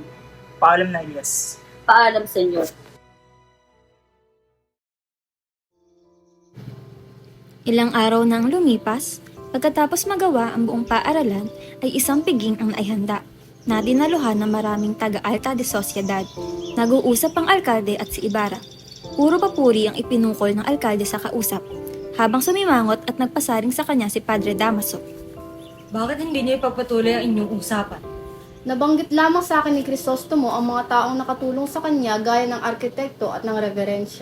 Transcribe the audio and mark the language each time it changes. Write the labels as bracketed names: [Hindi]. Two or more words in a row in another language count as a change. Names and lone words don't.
[Filipino] Paalam na, Elias. Paalam, senyor. Ilang araw nang lumipas, pagkatapos magawa ang buong paaralan ay isang piging ang naihanda na dinaluhan ng maraming taga- [Spanish] alta de Sociedad. [Filipino] Nag-uusap ang alkalde at si Ibarra. Puro papuri ang ipinungkol ng alkalde sa kausap, habang sumimangot at nagpasaring sa kanya si Padre Damaso. Bakit hindi niyo ipagpatuloy ang inyong usapan? Nabanggit lamang sa akin ni Crisostomo ang mga taong nakatulong sa kanya gaya ng arkitekto at ng reverensya.